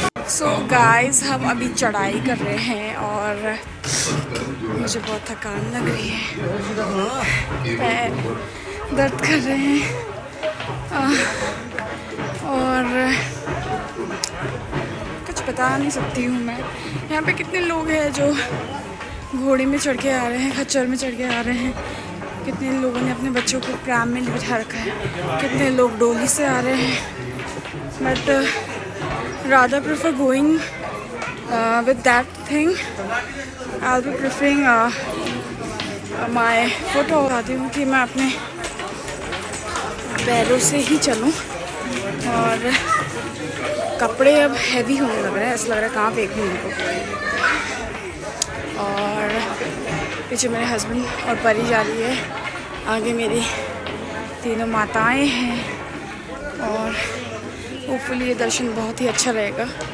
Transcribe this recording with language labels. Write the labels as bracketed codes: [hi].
[hi] So guys, हम अभी चढ़ाई कर रहे हैं और मुझे बहुत थकान लग रही है, पैर दर्द कर रहे हैं और कुछ बता नहीं सकती हूँ मैं। यहाँ पे कितने लोग हैं जो घोड़े में चढ़ के आ रहे हैं, खच्चर में चढ़ के आ रहे हैं। कितने लोगों ने अपने बच्चों को प्राम में बिठा रखा है, कितने लोग डोली से आ रहे हैं। [en] But rather prefer going with that thing. I'll be preferring my foot. [hi] और चाहती हूँ कि मैं अपने पैरों से ही चलूँ। और कपड़े अब हैवी होने लग रहे हैं, ऐसा लग रहा है कहाँ फेंक दूँ उनको। और पीछे मेरे हस्बैंड और परी जा रही है, आगे मेरी तीनों माताएं हैं और होपफुली ये दर्शन बहुत ही अच्छा रहेगा।